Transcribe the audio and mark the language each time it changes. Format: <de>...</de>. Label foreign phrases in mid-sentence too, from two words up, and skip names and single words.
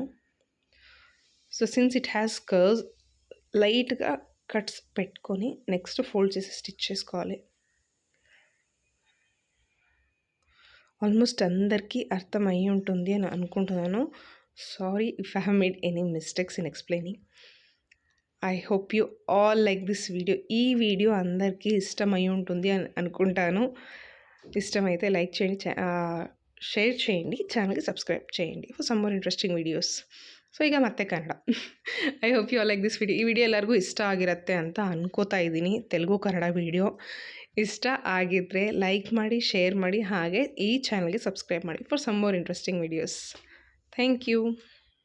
<en>so since it has curves,</en> <te>లైట్గా కట్స్ పెట్టుకొని</te> <en>next fold</en> <te>చేసి స్టిచ్ చేసుకోవాలి. ఆల్మోస్ట్ అందరికీ అర్థం అయ్యి ఉంటుంది అని అనుకుంటున్నాను.</te> <en>Sorry if I have made any mistakes in explaining. I hope you all like this video.</en> <te>ఈ వీడియో అందరికీ ఇష్టమై ఉంటుంది అని అనుకుంటాను. ఇష్టమైతే లైక్ చేయండి, షేర్ చేయండి, ఛానల్కి సబ్స్క్రైబ్ చేయండి</te> <en>for some more interesting videos. ಸೊ</en> <kn>ಈಗ ಮತ್ತೆ ಕನ್ನಡ.</kn> <en>I hope you all like this video.</en> <kn>ಈ ವಿಡಿಯೋ ಎಲ್ಲರಿಗೂ ಇಷ್ಟ ಆಗಿರುತ್ತೆ ಅಂತ ಅನ್ಕೋತಾ ಇದ್ದೀನಿ. ತೆಲುಗು ಕನ್ನಡ ವಿಡಿಯೋ ಇಷ್ಟ ಆಗಿದ್ದರೆ ಲೈಕ್ ಮಾಡಿ, ಶೇರ್ ಮಾಡಿ, ಹಾಗೆ ಈ ಚಾನಲ್ಗೆ ಸಬ್ಸ್ಕ್ರೈಬ್ ಮಾಡಿ</kn> <en>for some more interesting videos. thank you.</en>